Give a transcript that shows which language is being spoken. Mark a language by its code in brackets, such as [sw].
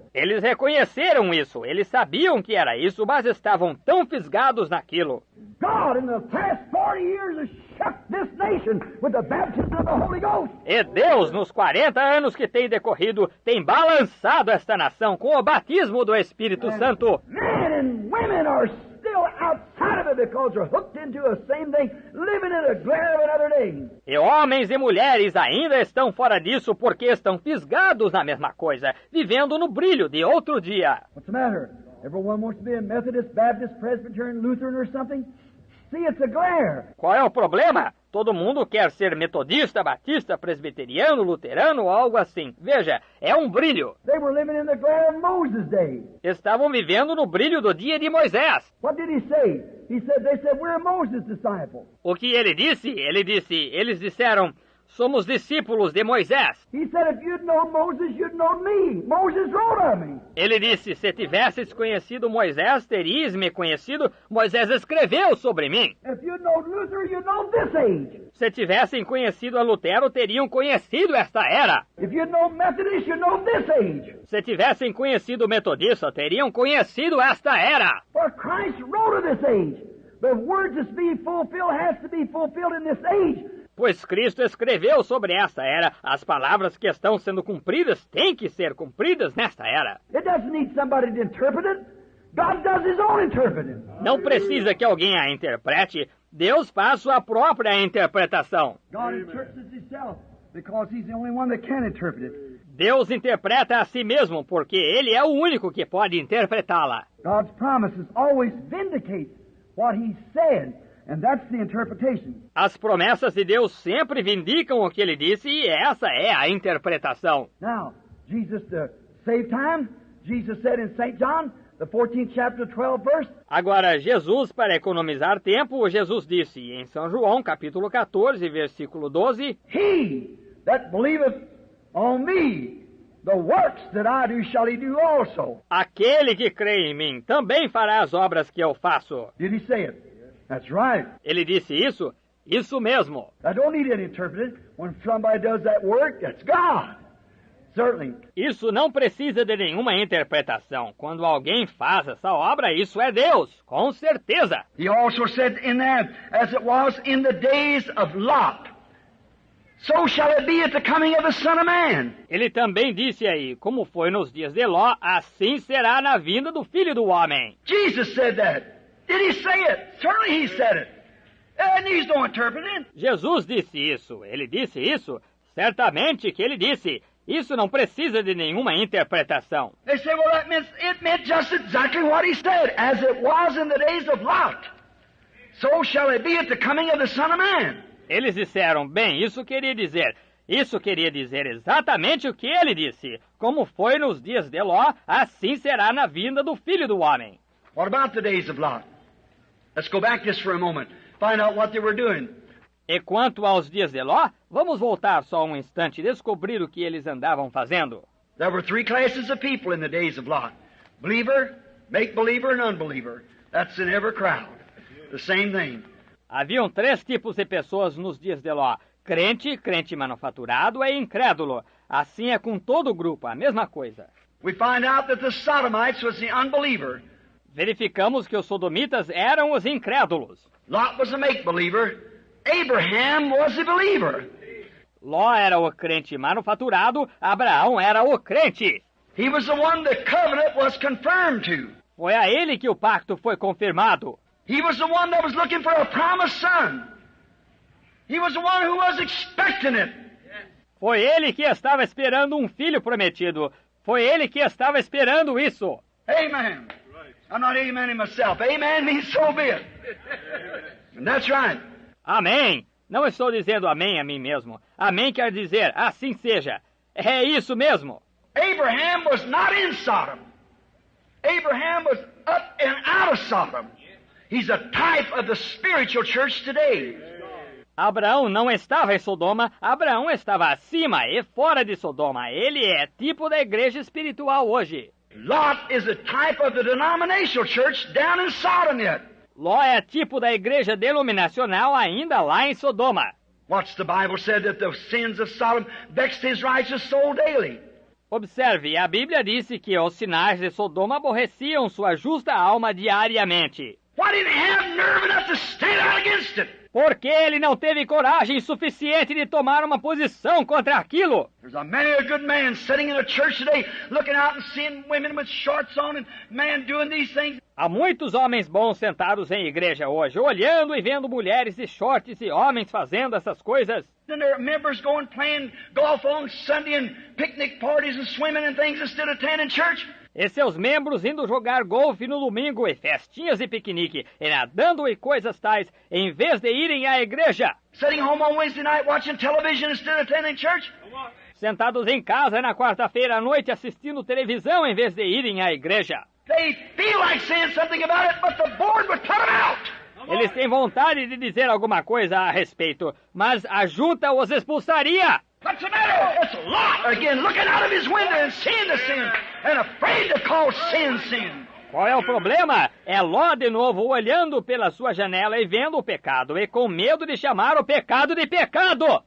[pt] Eles reconheceram isso, eles sabiam que era isso, mas estavam tão fisgados naquilo. [en] God, in the past 40 years, has shook this nation with the baptism of the Holy Ghost. [pt] E Deus, nos 40 anos que tem decorrido, tem balançado esta nação com o batismo do Espírito Santo. [en] Men and women are still outside of it because they're hooked into the same thing, living in the glare of another day. [pt] E homens e mulheres ainda estão fora disso porque estão fisgados na mesma coisa, vivendo no brilho de outro dia. [en] What's the matter? Everyone wants to be a Methodist, Baptist, Presbyterian, Lutheran or something? See, it's a glare. [pt] Qual é o problema? Todo mundo quer ser metodista, batista, presbiteriano, luterano ou algo assim. Veja, é um brilho. [en] They were living in the glare of Moses' day. [pt] Estavam vivendo no brilho do dia de Moisés. [en] What did he say? They said, we're Moses' disciples. [pt] O que ele disse? Eles disseram, somos discípulos de Moisés. [en] He said, if you'd known Moses, you'd known me. Moses wrote of me. [pt] Ele disse, se tivesses conhecido Moisés, terias me conhecido. Moisés escreveu sobre mim. [en] If you'd known Luther, you'd known this age. [pt] Se tivessem conhecido a Lutero, teriam conhecido esta era. [en] If you'd known Methodist, you'd known this age. [pt] Se tivessem conhecido Metodista, teriam conhecido esta era. [en] For Christ wrote of this age. The words that's being fulfilled has to be fulfilled in this age. [pt] Pois Cristo escreveu sobre esta era, as palavras que estão sendo cumpridas têm que ser cumpridas nesta era. [en] It doesn't need somebody to interpret it. God does his own interpreting. [pt] Não precisa que alguém a interprete, Deus faz sua própria interpretação. [en] God interprets himself because he's the only one that can interpret it. [pt] Deus interpreta a si mesmo, porque ele é o único que pode interpretá-la. [en] God's promises always vindicate what he said. And that's the interpretation. [pt] As promessas de Deus sempre vindicam o que ele disse e essa é a interpretação. [en] Now, Jesus, to save time, Jesus said in St. John, the 14th chapter, 12th verse. [pt] Agora, Jesus, para economizar tempo, Jesus disse em São João, capítulo 14, versículo 12, [en] He that believeth on me, the works that I do shall he do also. [pt] Aquele que crê em mim também fará as obras que eu faço. [en] Did he say it? That's right. [pt] Ele disse isso? Isso mesmo. [en] I don't need it interpreted. When somebody does that work, that's God. Certainly. [pt] Isso não precisa de nenhuma interpretação. Quando alguém faz essa obra, isso é Deus, com certeza. [en] He also said in there, as it was in the days of Lot, so shall it be at the coming of the Son of Man. [pt] Ele também disse aí, como foi nos dias de Ló, assim será na vinda do Filho do Homem. [en] Jesus said that. Did he say it? Certainly he said it. It needs no interpreting. [pt] Jesus disse isso. Ele disse isso? Certamente que ele disse. Isso não precisa de nenhuma interpretação. [en] They say, well, it meant just exactly what he said. As it was in the days of Lot, so shall it be at the coming of the Son of Man. [pt] Eles disseram, bem, isso queria dizer exatamente o que ele disse. Como foi nos dias de Ló, assim será na vinda do Filho do Homem. [en] What about the days of Lot? Let's go back just for a moment. Find out what they were doing. [pt] E quanto aos dias de Ló, vamos voltar só um instante e descobrir o que eles andavam fazendo. [en] There were three classes of people in the days of Lot. Believer, make-believer, and unbeliever. That's in every crowd. The same thing. [pt] Haviam 3 tipos de pessoas nos dias de Ló. Crente, crente manufaturado e incrédulo. Assim é com todo o grupo, a mesma coisa. [en] We find out that the Sodomites was the unbeliever. [pt] Verificamos que os sodomitas eram os incrédulos. [en] Lot was a make-believer. Abraham was a believer. [pt] Ló era o crente manufaturado, Abraão era o crente. [en] He was the one the covenant was confirmed to. [pt] Foi a ele que o pacto foi confirmado. [en] He was the one that was looking for a promised son. He was the one who was expecting it. [pt] Foi ele que estava esperando um filho prometido. Foi ele que estava esperando isso. [en] Amen. I'm not amening myself. Amen means so be it. And that's right. [pt] Amém. Não estou dizendo amém a mim mesmo. Amém quer dizer assim seja. É isso mesmo. [en] Abraham was not in Sodom. Abraham was up and out of Sodom. He's a type of the spiritual church today. [pt] Abraão não estava em Sodoma, Abraão estava acima e fora de Sodoma. Ele é tipo da igreja espiritual hoje. [en] Lot is a type of the denominational church down in Sodom yet. [pt] Ló é tipo da igreja denominacional ainda lá em Sodoma. [en] What's the Bible said that the sins of Sodom vexed his righteous soul daily? [pt] Observe, a Bíblia disse que os sinais de Sodoma aborreciam sua justa alma diariamente. [en] Why didn't he have nerve enough to stand out against it? [pt] Porque ele não teve coragem suficiente de tomar uma posição contra aquilo. [en] There's many a good man sitting in a church today looking out and seeing women with shorts on and man doing these things. [pt] Há muitos homens bons sentados em igreja hoje, olhando e vendo mulheres de shorts e homens fazendo essas coisas. [en] Then there are members going playing golf on Sunday and picnic parties and swimming and things instead of attending church. [pt] E seus membros indo jogar golfe no domingo e festinhas e piquenique, e nadando e coisas tais, em vez de irem à igreja. [en] Sitting home on Wednesday night watching television instead of attending church. [pt] Sentados em casa na quarta-feira à noite assistindo televisão em vez de irem à igreja. [en] They feel like saying something about it, but the board would put them out. [pt] Eles têm vontade de dizer alguma coisa a respeito, mas a junta os expulsaria. [en] What's the matter? It's Lot again, looking out of his window and seeing the sin, and afraid to call sin sin. [pt] Qual é o problema? É Ló de novo olhando pela sua janela e vendo o pecado, e com medo de chamar o pecado de pecado.